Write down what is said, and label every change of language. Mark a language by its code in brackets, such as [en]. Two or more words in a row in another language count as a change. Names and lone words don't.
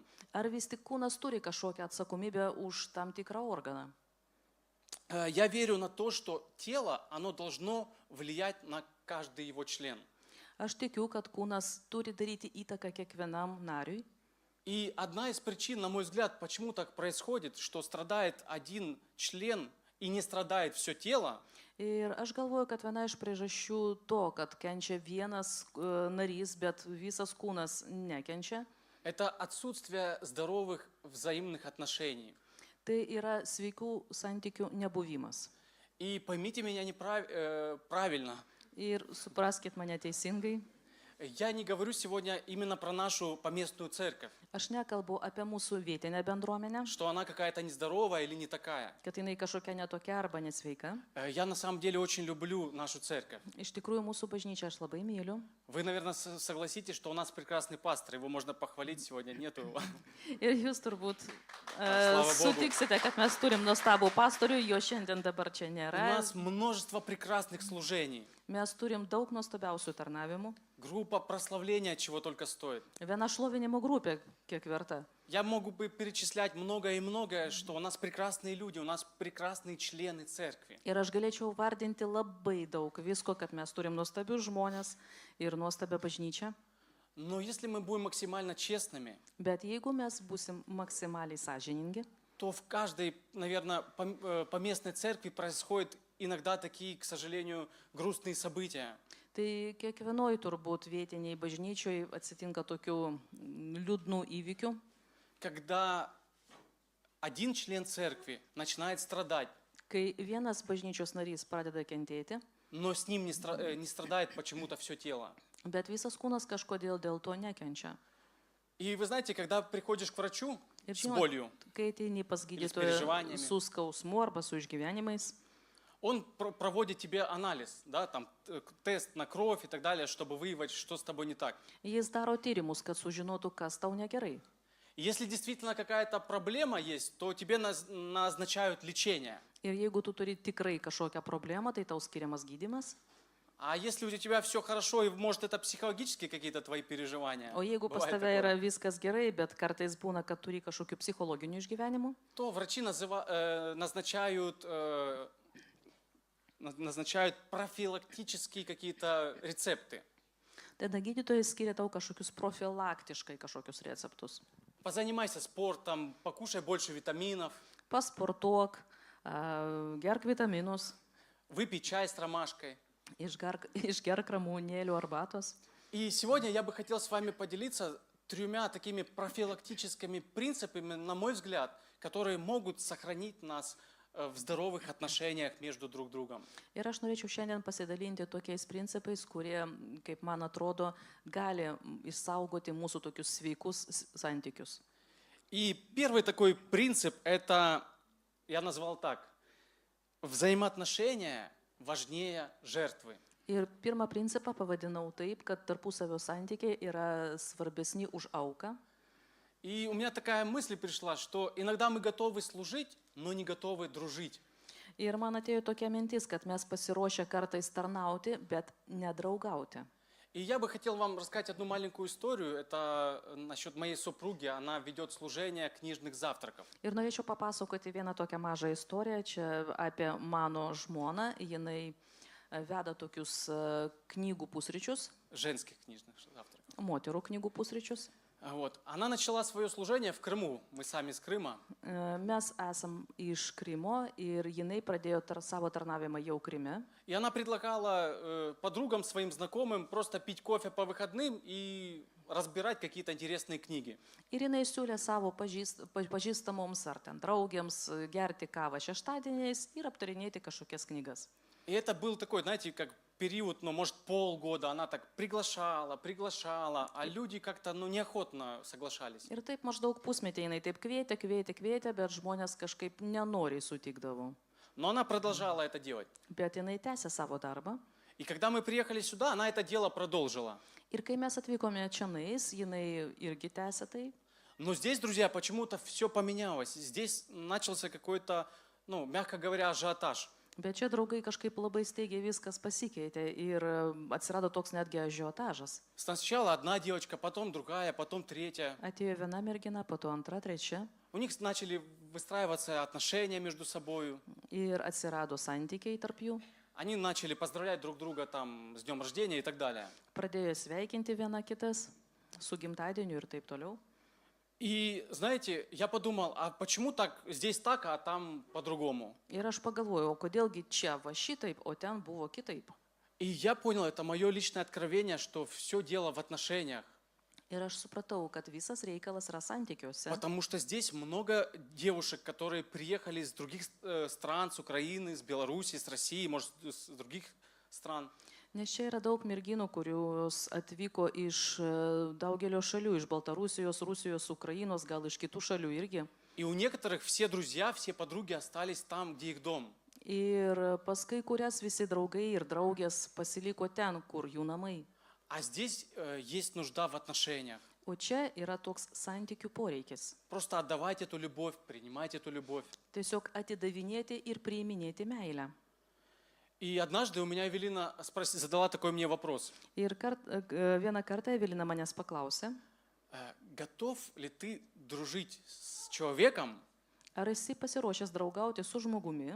[lt] Ar vis tik kūnas turi kažkokią atsakomybę už tam tikrą organą? [ru] Я верю на то, что тело, оно должно влиять на каждый его член. [lt] Aš tikiu, kad kūnas turi daryti įtaką kiekvienam nariui. [ru] И одна из причин, на мой взгляд, почему так происходит, что страдает один член и не страдает все тело, [lt] Ir aš galvoju, kad viena iš priežasčių to, kad kenčia vienas narys, bet visas kūnas nekenčia, [ru] это отсутствие здоровых взаимных отношений. [lt] tai yra sveikų santykių nebuvimas. [ru] И поймите меня правильно, [lt] Ir supraskit mane teisingai, [ru] я не говорю сегодня именно про нашу поместную церковь, [lt] aš nekalbu apie mūsų vietinę bendruomenę, [ru] что она какая-то нездоровая или не такая. [lt] kad jinai kažkokia netokia arba nesveika. [ru] Я на самом деле очень люблю нашу церковь. [lt] Iš tikrųjų, mūsų bažnyčią aš labai myliu. [ru] Вы, наверное, согласитесь, что у нас прекрасный пастор, его можно похвалить, сегодня нету его. [lt] Ir jūs turbūt [ru] Слава Богу. [lt] sutiksite, kad mes turim nuostabų pastorių, jo šiandien dabar čia [ru] У [lt] nėra. [ru] нас множество прекрасных служений. [lt] Mes turim daug nuostabiausių tarnavimų. [ru] Группа прославления чего только стоит. [lt] Viena šlovinimo grupė kiek verta. [ru] Я могу бы перечислять многое и многое, что у нас прекрасные люди, у нас прекрасные члены церкви. [lt] Ir aš galėčiau vardinti labai daug visko, kad mes turim nuostabius žmonės ir nuostabią bažnyčią. [ru] Но если мы будем максимально честными, [lt] Bet jeigu mes busim maksimaliai sąžiningi, [ru] то в каждой, наверное, поместной церкви происходят иногда такие, к сожалению, грустные события. [lt] tai kiekvienoj turbūt vietiniai bažnyčioj atsitinka tokių liūdnų įvykių, [ru] Когда один член церкви начинает страдать, [lt] kai vienas bažnyčios narys pradeda kentėti, [ru] но с ним не страдает почему-то все тело. [lt] bet visas kūnas kažkodėl dėl to nekenčia. [ru] И вы знаете, когда приходишь к врачу [lt] Ir [ru] с болью, [lt] kai ateini pas gydytoją [ru] переживаниями. [lt] su skausmu arba su išgyvenimais, [ru] он проводит тебе анализ, да, там, тест на кровь и так далее, чтобы выявить, что с тобой не так. [lt] jis daro tyrimus, kad sužinotų, kas tau negerai. [ru] И если действительно какая-то проблема есть, то тебе назначают лечение. [lt] Ir jeigu tu turi tikrai kažkokią problemą, tai tau skiriamas gydimas. [ru] А если у тебя все хорошо, и может это психологические какие-то твои переживания, [lt] O jeigu pas [ru] бывает [lt] tave [ru] такое, [lt] yra viskas gerai, bet kartais būna, kad turi kažkokių psichologinių išgyvenimų, [ru] то врачи назначают профилактические какие-то рецепты. [lt] tada gydytojai skiria tau kažkokius profilaktiškai kažkokius receptus. [ru] Позанимайся спортом, покушай больше витаминов, [lt] Pasportuok, gerk vitaminus, [ru] выпей чай с ромашкой. [lt] išgerk ramunėlių arbatos. [ru] И сегодня я бы хотел с вами поделиться 3 такими профилактическими принципами, на мой взгляд, которые могут сохранить нас в здоровых отношениях между друг другом. [lt] Ir aš norėčiau šiandien pasidalinti tokiais principais, kurie, kaip man atrodo, gali išsaugoti mūsų tokius sveikus santykius. [ru] И первый такой принцип – это, я назвал так, взаимоотношения важнее жертвы. [lt] Ir pirmą principą pavadinau taip, kad tarpusavio santykiai yra svarbesni už auką. [ru] И у меня такая мысль пришла, что иногда мы готовы служить, но не готовы дружить. [lt] Ir man atėjo tokia mintis, kad mes pasiruošę kartais tarnauti, bet nedraugauti. [ru] И я бы хотел вам рассказать одну маленькую историю. Это насчет моей супруги. Она ведет служение книжных завтраков. [lt] Ir norėčiau papasakoti vieną tokią mažą istoriją čia apie mano žmoną. Jinai veda tokius knygų pusryčius, [ru] Женских книжных завтраков. [lt] moterų knygų pusryčius. [ru] Вот. Она начала свое служение в Крыму. Мы сами из Крыма. [lt] Mes esam iš Krymo ir jinai pradėjo savo tarnavimą jau Kryme. [ru] И она предлагала подругам, своим знакомым просто пить кофе по выходным и разбирать какие-то интересные книги. [lt] Ir jinai siūlė savo pažįstamoms ar ten draugėms gerti kavą šeštadieniais ir aptarinėti kažkokias knygas. [ru] И это был такой, знаете, как период, ну, может, полгода, она так приглашала, а люди как-то, ну, неохотно соглашались. [lt] Ir taip maždaug pusmetį jinai taip kvietė, bet žmonės kažkaip nenoriai sutikdavo. [ru] Но она продолжала это делать. [lt] Bet jinai tęsė savo darbą. [ru] И когда мы приехали сюда, она это дело продолжила. [lt] Ir kai mes atvykome čionais, jinai irgi tęsė tai. [ru] Но здесь, друзья, почему-то все поменялось. Здесь начался какой-то, ну, мягко говоря, ажиотаж. [lt] Bet čia draugai kažkaip labai staigiai viskas pasikeitė ir atsirado toks netgi ažiotažas. [ru] Сначала одна девочка, потом другая, потом третья. [lt] Atėjo viena mergina, po to antra, trečia [ru] У них начали выстраиваться отношения между собой. [lt] ir atsirado santykiai tarp jų. [ru] Они начали поздравлять друг друга там с днем рождения и так далее. [lt] Pradėjo sveikinti viena kitas su gimtadieniu ir taip toliau. [ru] И знаете, я подумал, а почему так здесь так, а там по-другому? [lt] Ir aš pagalvojau, o kodėlgi čia va šitaip, o ten buvo kitaip. [ru] И я понял, это мое личное откровение, что все дело в отношениях. [lt] Ir aš supratau, kad visas reikalas yra santykiuose. [ru] Потому что здесь много девушек, которые приехали из других стран, с Украины, с Беларуси, с России, может, с других стран. [lt] Nes čia yra daug merginų, kurios atvyko iš daugelio šalių, iš Baltarusijos, Rusijos, Ukrainos, gal iš kitų šalių irgi. [ru] И у некоторых все друзья, все подруги остались там, где их дом. [lt] Ir pas kai kurias visi draugai ir draugės pasiliko ten, kur jų namai. [ru] А здесь есть нужда в отношениях. [lt] O čia yra toks santykių poreikis. [ru] Просто отдавайте эту любовь, принимайте эту любовь. [lt] Tiesiog atidavinėti ir priiminėti meilę. [ru] И однажды у меня Эвелина задала такой мне вопрос. [lt] Ir vieną kartą Evelina manęs paklausė, [ru] Готов ли ты дружить с человеком, [lt] ar esi pasiruošęs draugauti su žmogumi,